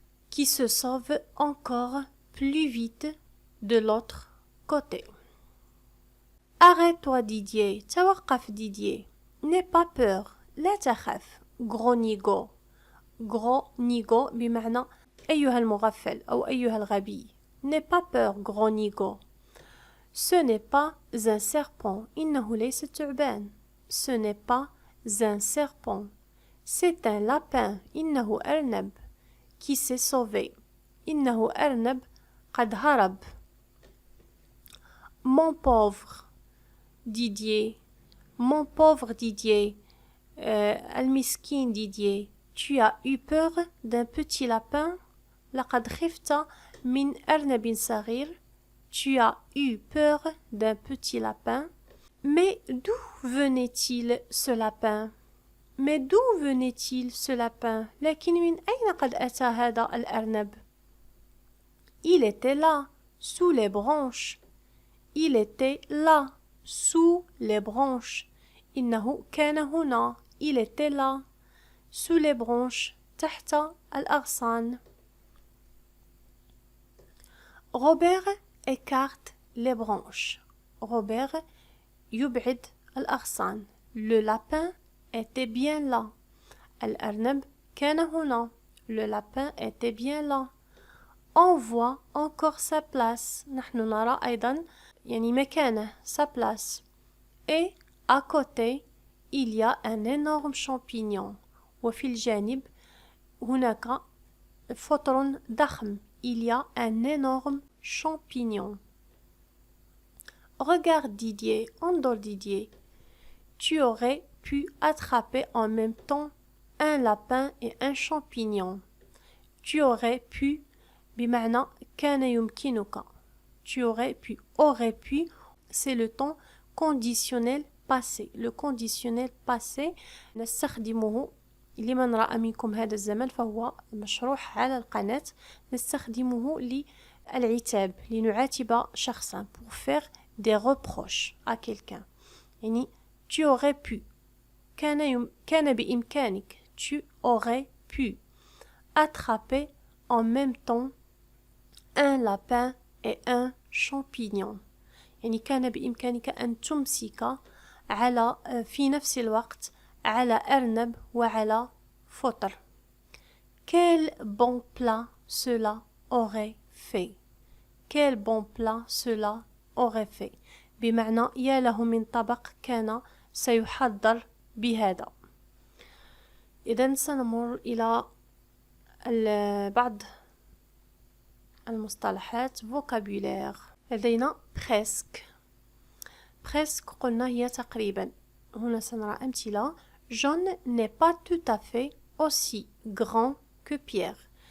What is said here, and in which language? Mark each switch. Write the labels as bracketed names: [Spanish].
[French] qui se sauve encore plus vite de l'autre côté. arrête-toi Didier. [Arabic] توقف [French] Didier. n'aie pas peur. [Arabic] لا تخف. [French] gros nigo. gros nigo [Arabic] بمعنى أيها المغفل أو أيها الغبي. [French] n'aie pas peur gros nigo. ce n'est pas un serpent. [Arabic] إنه ليس ثعبان. [French] ce n'est pas un serpent. c'est un lapin. [Arabic] إنه أرنب. [French] qui s'est sauvé. [Arabic] إنه أرنب قد هرب. [French] mon pauvre Didier. mon pauvre Didier. [Arabic] المسكين [French] Didier. tu as eu peur d'un petit lapin. [Arabic] لقد خفت من أرنب صغير. [French] tu as eu peur d'un petit lapin. mais d'où venait-il ce lapin? mais d'où venait-il ce lapin? [Arabic] لكن من أين قد أتى هذا الأرنب؟ [French] il était là, sous les branches. il était là, sous les branches. [Arabic] إنه كان هنا. [French] il était là, sous les branches. [Arabic] تحت الأغصان. [French] Robert écarte les branches. [Arabic] Robert يبعد الأغصان. [French] le lapin était bien là. [Arabic] الأرنب كان هنا. [French] le lapin était bien là. on voit encore sa place. [Arabic] نحن نرى أيضا يعني مكانه [French] sa place. et à côté il y a un énorme champignon. [Arabic] وفي الجانب هناك فطر ضخم. [French] il y a un énorme champignon. regarde Didier. [Arabic] انظر [French] Didier. tu aurais pu attraper en même temps un lapin et un champignon. tu aurais pu [Arabic] بمعنى كان يمكنك. [French] tu aurais pu c'est le temps conditionnel passé. le conditionnel passé [Arabic] نستخدمه لمن رأى منكم هذا الزمن فهو مشروح على القناة. نستخدمه للعتاب، لنعاتب شخصا [French] pour faire des reproches à quelqu'un. [Arabic] يعني [French] tu aurais pu [Arabic] كان بإمكانك. [French] tu aurais pu attraper en même temps un lapin et un champignon. [Arabic] يعني كان بإمكانك أن تمسك على في نفس الوقت على أرنب وعلى فطر. [French] quel bon plat cela aurait fait. quel bon plat cela aurait fait [Arabic] بمعنى يا له من طبق كان سيحضر بهذا. إذن سنمر إلى بعض المصطلحات vocabulaire. لدينا presque. presque قلنا هي تقريبا. هنا سنرى أمثلة. [French] John n'est pas tout à fait aussi grand que Pierre.